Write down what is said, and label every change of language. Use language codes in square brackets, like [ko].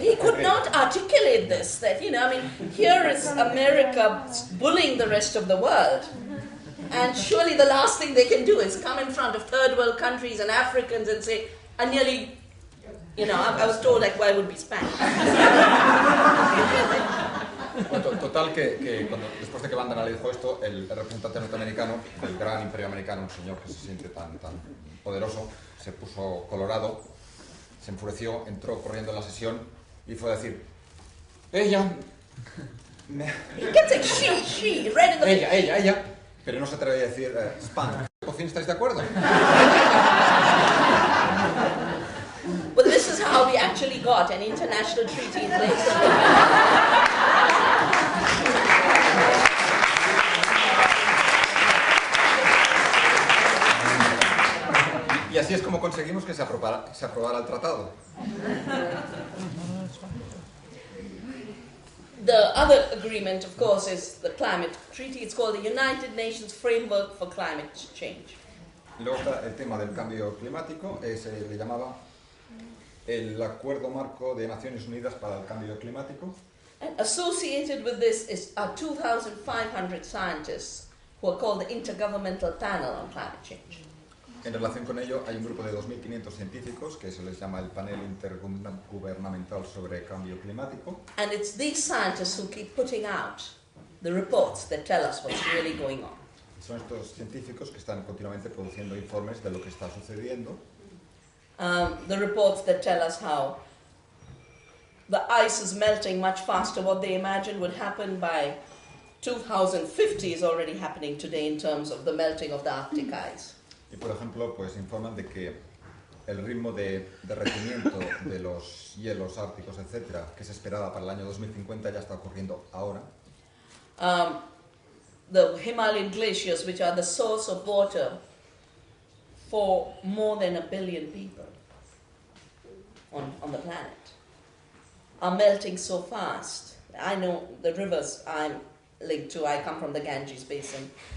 [en] he could not articulate this, that, I mean, here is America bullying the rest of the world. And surely the last thing they can do is come in front of third world countries and Africans and say, I nearly, I was told like, why would we spanked? [es] Bueno, total que después de que Bandana le dijo esto, el representante norteamericano del gran imperio americano, un señor que se siente tan poderoso, se puso colorado, se enfureció, entró corriendo en la sesión y fue a decir, ella, [en] He kept saying she, right in the [es] ella, pero no se atrevía a decir spank. ¿Por fin estáis de acuerdo? [en] Well, this is how we actually got an international treaty in place. [es] Y así es como conseguimos que se aprobara el tratado. [en] The other agreement, of course, is the climate treaty. It's called the United Nations Framework for Climate Change. [es] Luego está el tema del cambio climático, se le llamaba el Acuerdo Marco de Naciones Unidas para el Cambio Climático. [en] And associated with this are 2,500 scientists who are called the Intergovernmental Panel on Climate Change. [es] En relación con ello, hay un grupo de 2.500 científicos que se les llama el Panel Intergubernamental sobre Cambio Climático. [en] And it's these scientists who keep putting out the reports that tell us what's really going on. [es] Son estos científicos que están continuamente produciendo informes de lo que está sucediendo. [en] The reports that tell us how the ice is melting much faster. What they imagined would happen by 2050 is already happening today in terms of the melting of the Arctic ice. [es] Y por ejemplo, pues informan de que el ritmo de derretimiento de los hielos árticos, etcétera, que se esperaba para el año 2050 ya está ocurriendo ahora. [en] The Himalayan glaciers, which are the source of water for more than 1 billion people on the planet, are melting so fast. I know the rivers I'm linked to, I come from the Ganges basin.